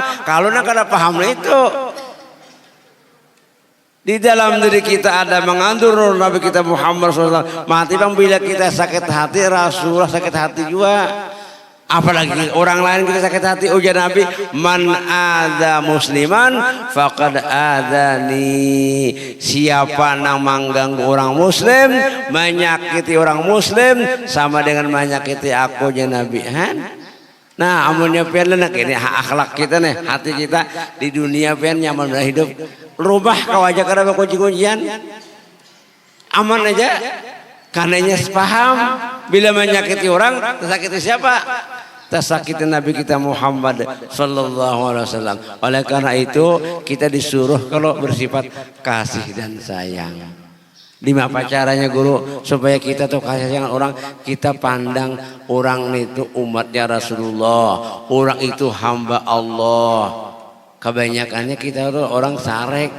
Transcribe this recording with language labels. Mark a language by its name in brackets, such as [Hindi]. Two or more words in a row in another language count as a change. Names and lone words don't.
[Indonesian] Kalau nang kada paham itu di dalam diri kita ada mengandung Nabi kita Muhammad SAW. Mati bang bila kita sakit hati, Rasulullah sakit hati juga. Apalagi orang lain kita sakit hati. [Arabic] Ujar Nabi, man ada musliman faqad adani. [Indonesian] Siapa yang mengganggu orang muslim, menyakiti orang muslim, sama dengan menyakiti aku ya Nabi. [Banjar] Nah amunnya pian nak ini akhlak kita nih, hati kita di dunia pian nyaman hidup. Rumah kau aja karena kunci-kuncian aman aja, karenanya sepaham. [Indonesian] Bila menyakiti orang, tersakiti siapa? Tersakiti Nabi kita Muhammad [Arabic] sallallahu alaihi wasallam. [Indonesian] Oleh karena itu kita disuruh kalau bersifat kasih dan sayang. Lima apa caranya guru supaya kita tuh kasih sayang orang, kita pandang orang itu umatnya Rasulullah, orang itu hamba Allah. Kebanyakannya kita tuh orang sarek.